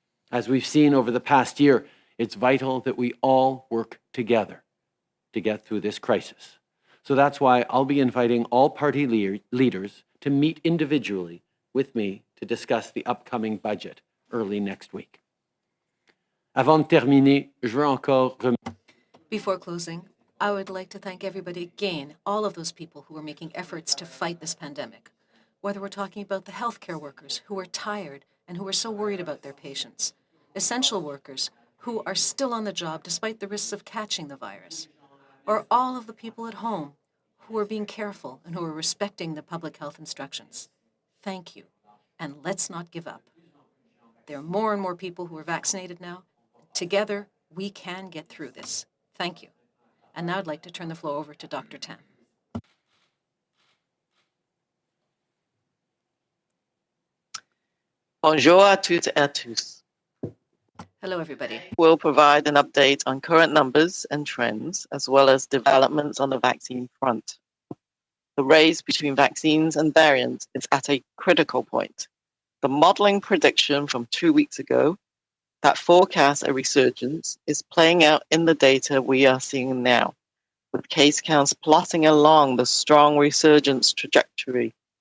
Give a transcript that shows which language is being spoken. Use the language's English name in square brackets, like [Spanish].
[English] As we've seen over the past year, it's vital that we all work together to get through this crisis. So that's why I'll be inviting all party leaders to meet individually with me to discuss the upcoming budget early next week. [French] Avant de terminer, je veux encore [English] Before closing, I would like to thank everybody again, all of those people who are making efforts to fight this pandemic. Whether we're talking about the healthcare workers who are tired and who are so worried about their patients, essential workers who are still on the job despite the risks of catching the virus, or all of the people at home who are being careful and who are respecting the public health instructions. Thank you, and let's not give up. There are more and more people who are vaccinated now. Together, we can get through this. Thank you. And now I'd like to turn the floor over to Dr. Tan. [French] Bonjour à toutes et à tous. [English] Hello, everybody. We'll provide an update on current numbers and trends, as well as developments on the vaccine front. The race between vaccines and variants is at a critical point. The modeling prediction from 2 weeks ago that forecasts a resurgence is playing out in the data we are seeing now, with case counts plotting along the strong resurgence trajectory.